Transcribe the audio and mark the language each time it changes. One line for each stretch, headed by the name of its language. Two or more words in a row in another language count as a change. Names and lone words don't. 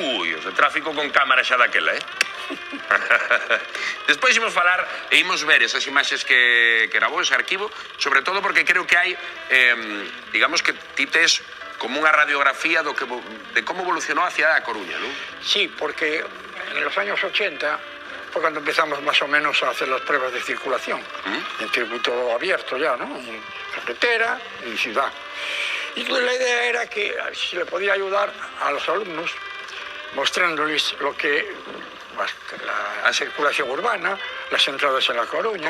Galician: Ui, os de tráfico con cámara xa daquela, Despois imos falar e imos ver esas imaxes que gravou ese arquivo, sobre todo porque creo que hai, digamos que ti tes como unha radiografía de como evolucionou a cidade da Coruña, non?
Spanish: Sí, porque en los años 80 fue cuando empezamos más o menos a hacer las pruebas de circulación, en circuito abierto ya, ¿no? En carretera y ciudad. Y la idea era que si le podía ayudar a los alumnos mostrándoles lo que la circulación urbana, las entradas en La Coruña.